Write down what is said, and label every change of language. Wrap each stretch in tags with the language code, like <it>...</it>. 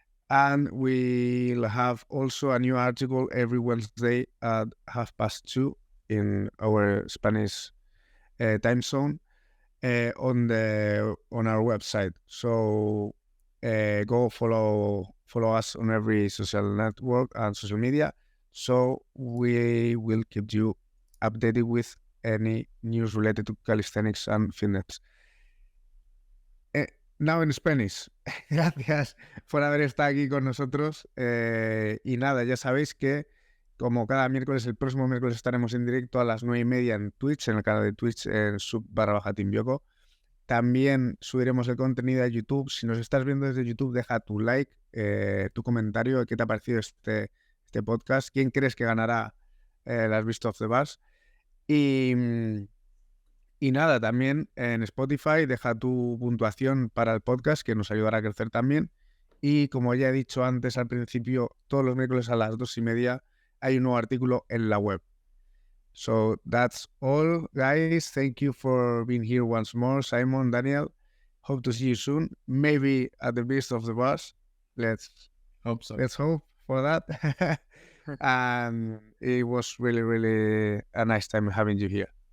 <en>And we'll have also a new article every Wednesday at 2:30 in our Spanish time zone on our website. So go follow us on every social network and social media. So we will keep you updated with any news related to calisthenics and fitness. Now in Spanish.</en> <es>Gracias por haber estado aquí con nosotros. Y nada, ya sabéis que como cada miércoles, el próximo miércoles estaremos en directo a las 9:30 en Twitch, en el canal de Twitch, en SWUB_Team Bioko. También subiremos el contenido a YouTube. Si nos estás viendo desde YouTube, deja tu like, tu comentario, qué te ha parecido este podcast, quién crees que ganará las Beast of the Bus. Y nada, también en Spotify deja tu puntuación para el podcast, que nos ayudará a crecer también. Y como ya he dicho antes al principio, todos los miércoles a las 2:30 hay un nuevo artículo en la web.</es> <en>So that's all, guys. Thank you for being here once more, Simon, Daniel. Hope to see you soon. Maybe at the Beast of the Bus. Let's Hope so. Let's hope for that. And it was really, really a nice time having you here.</en>